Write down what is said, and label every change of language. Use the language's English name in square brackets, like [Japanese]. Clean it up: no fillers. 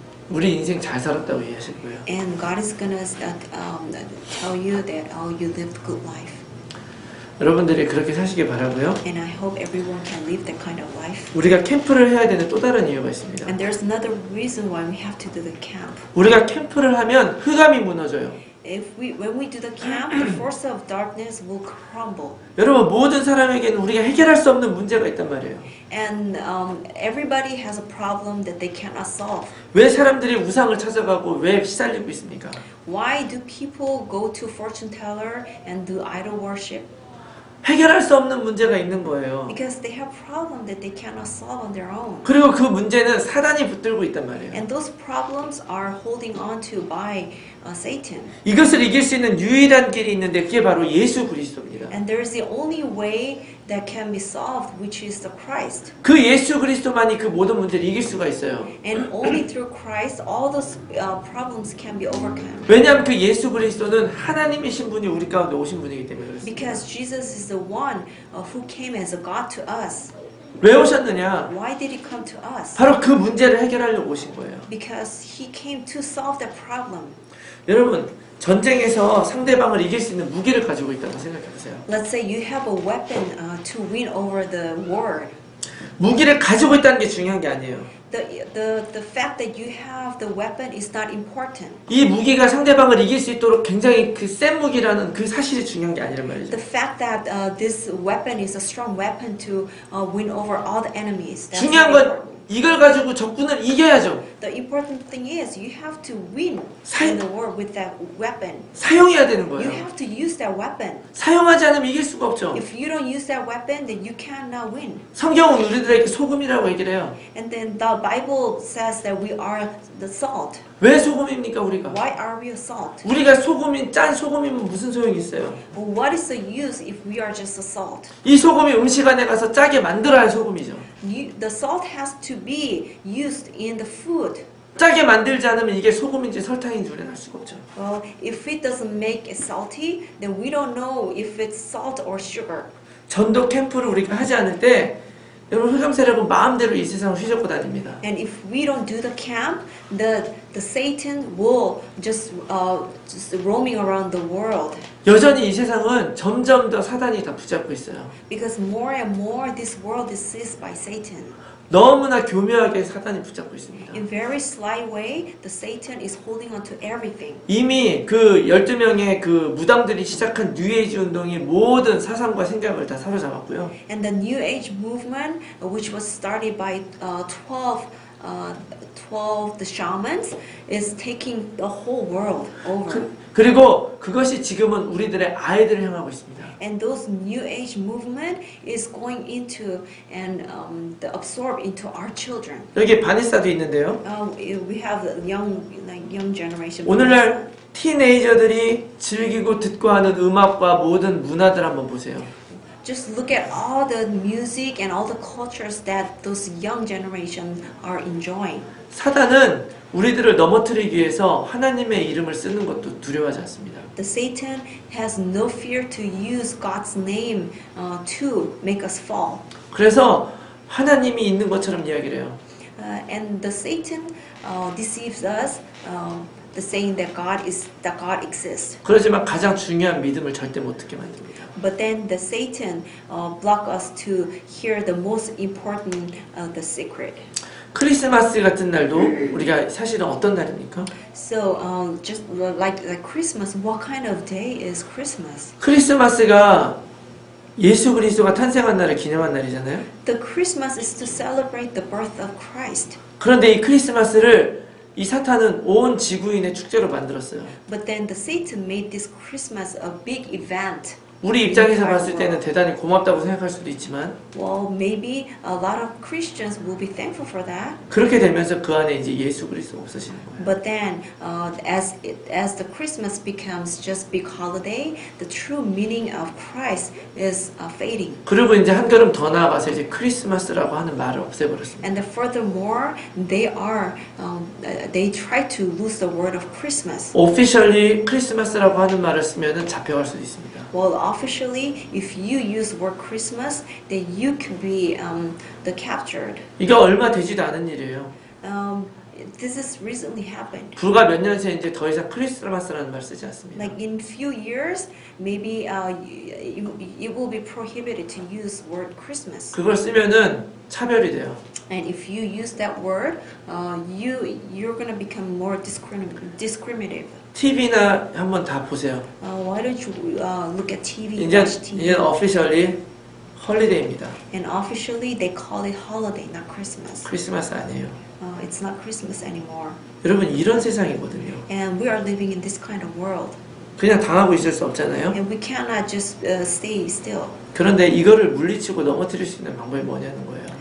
[Korean] 우리 인생 잘 살았다고 이해하실 거예요. [English] And God is gonna tell you that you lived a good life. [Korean] 여러분들이 그렇게 사시길 바라고요. [English] And I hope everyone can live that kind of life. [Korean] 우리가 캠프를 해야 되는 또 다른 이유가 있습니다. [English] And there's another reason why we have to do the camp. [Korean] 우리가 캠프를 하면 흑암이 무너져요. [English] when we do the camp, the force of darkness will crumble. [Korean] 여러분 모든 사람에게는 우리가 해결할 수 없는 문제가 있단 말이에요. [English] And everybody has a problem that they cannot solve. [Korean] 왜 사람들이 우상을 찾아가고 왜 시달리고 있습니까? [English] Why do people go to fortune teller and do idol worship? [Korean] 해결할 수 없는 문제가 있는 거예요. [English] Because they have problems that they cannot solve on their own. [Korean] 그리고 그 문제는 사단이 붙들고 있단 말이에요. [English] And those problems are holding on to by Satan. [Korean] 이것을 이길 수 있는 유일한 길이 있는데 그게 바로 예수 그리스도입니다. [English] And there is the only way that can be solved, which is the Christ. [Korean] 그 예수 그리스도만이 그 모든 문제를 이길 수가 있어요. [English] And only through Christ, all those problems can be overcome. [Korean] 왜냐하면 그 예수 그리스도는 하나님이신 분이 우리 가운데 오신 분이기 때문에 그렇습니다. [English] Because Jesus is the one who came as a God to us. [Korean] 왜 오셨느냐? [English] Why did he come to us? [Korean] 바로 그 문제를 해결하려고 오신 거예요. [English] Because he came to solve that problem. [Korean] 여러분 전쟁에서 상대방을 이길 수 있는 무기를 가지고 있다고 생각해보세요. [English] Let's say you have a weapon to win over the war. [Korean] 무기를 가지고 있다는 게 중요한 게 아니에요. [English] The fact that you have the weapon is not important. [Korean] 이 무기가 상대방을 이길 수 있도록 굉장히 그 센 무기라는 그 사실이 중요한 게 아니란 말이죠. [English] The fact that this weapon is a strong weapon to win over all the enemies. That's [Korean] 중요한 [English] not [Korean] 건 [English] important. [Korean] 이걸 가지고 적군을 이겨야죠. [English] The important thing is you have to win [Korean] 사- [English] in the war with that weapon. [Korean] 사용해야 되는 [English] You [Korean] 거예요. [English] have to use that weapon. [Korean] 사용하지 않으면 이길 수가 없죠. [English] If you don't use that weapon, then you cannot win. [Korean] 성경은 우리들에게 소금이라고 얘기를 해요. [English] And then the Bible says that we are the salt. [Korean] 왜 소금입니까 우리가? [English] Why are we a salt? [Korean] 우리가 소금인 짠 소금이면 무슨 소용이 있어요? [English] Well, what is the use if we are just a salt? [Korean] 이 소금이 음식 안에 가서 짜게 만들어야 소금이죠. [English] The salt has to be used in the food. [Korean] 짜게 만들지 않으면 이게 소금인지 설탕인지 우리는 알 수가 없죠. [English] Well, if it doesn't make it salty, then we don't know if it's salt or sugar. [Korean] 전도 캠프를 우리가 하지 않을 때 여러분 흑암 세력은 마음대로 이 세상을 휘젓고 다닙니다. [English] And if we don't do the camp, the Satan will just roaming around the world. [Korean] 여전히 이 세상은 점점 더 사단이 다 붙잡고 있어요. [English] Because more and more this world is seized by Satan. [Korean] 너무나 교묘하게 사단이 붙잡고 있습니다. [English] In very sly way, the Satan is holding on to everything. [Korean] 이미 그 12명의 그 무당들이 시작한 뉴에이지 운동이 모든 사상과 생각을 다 사로잡았고요. [English] And the New Age movement, which was started by 12 the shamans, is taking the whole world over. [Korean] 그리고 그것이 지금은 우리들의 아이들을 향하고 있습니다. [English] And those New Age movement is going into and absorb into our children. [Korean] 여기 바니사도 있는데요. [English] We have young generation. [Korean] 오늘날 티네이저들이 즐기고 듣고 하는 음악과 모든 문화들 한번 보세요. [English] Just look at all the music and all the cultures that those young generation are enjoying. [Korean] 사단은 우리들을 넘어뜨리기 위해서 하나님의 이름을 쓰는 것도 두려워하지 않습니다. [English] The Satan has no fear to use God's name to make us fall. [Korean] 그래서 하나님이 있는 것처럼 이야기를 해요. [English] And the Satan deceives us, the saying that God exists. [Korean] 그러지만 가장 중요한 믿음을 절대 못 듣게 만듭니다. [English] But then the Satan block us to hear the most important, the secret. [Korean] 크리스마스 같은 날도 우리가 사실은 어떤 날입니까? [English] So just like Christmas, what kind of day is Christmas? [Korean] 크리스마스가 예수 그리스도가 탄생한 날을 기념한 날이잖아요. [English] The Christmas is to celebrate the birth of Christ. [Korean] 그런데 이 크리스마스를 이 사탄은 온 지구인의 축제로 만들었어요. [English] But then the Satan made this Christmas a big event. [Korean] 우리 입장에서 봤을 때는 대단히 고맙다고 생각할 수도 있지만 [English] Well, maybe a lot of Christians will be thankful for that. [Korean] 그렇게 되면서 그 안에 이제 예수 그리스도가 없어지는 거예요. [English] But then, as the Christmas becomes just big holiday, the true meaning of Christ is fading. [Korean] 그리고 이제 한 걸음 더 나아가서 이제 크리스마스라고 하는 말을 없애버렸습니다. [English] And then furthermore, they try to lose the word of Christmas. [Korean] 오피셜리 크리스마스라고 하는 말을 쓰면은 잡혀갈 수도 있습니다. [English] Well, officially, if you use word Christmas, then you could be captured. [Korean] 이게 얼마 되지도 않은 일이에요. [English] This has recently happened. [Korean] 불과 몇 년 새에 이제 더 이상 크리스마스라는 말 쓰지 않습니다. [English] Like in few years, maybe it will be prohibited to use word Christmas. [Korean] 그걸 쓰면은 차별이 돼요. [English] And if you use that word, you're gonna become more discriminative. [Korean] TV나 한번 다 보세요. [English] Why don't you look at TV, [Korean] 이제 [English] watch TV? [Korean] officially 홀리데이입니다. [English] And officially they call it holiday, not Christmas. [Korean] 크리스마스 아니에요. [English] It's not Christmas anymore. [Korean] 여러분 이런 세상이거든요. [English] And we are living in this kind of world. [Korean] 그냥 당하고 있을 수 없잖아요. [English] And we cannot just stay still. [Korean] 그런데 이거를 물리치고 넘어뜨릴 수 있는 방법이 뭐냐는 거예요.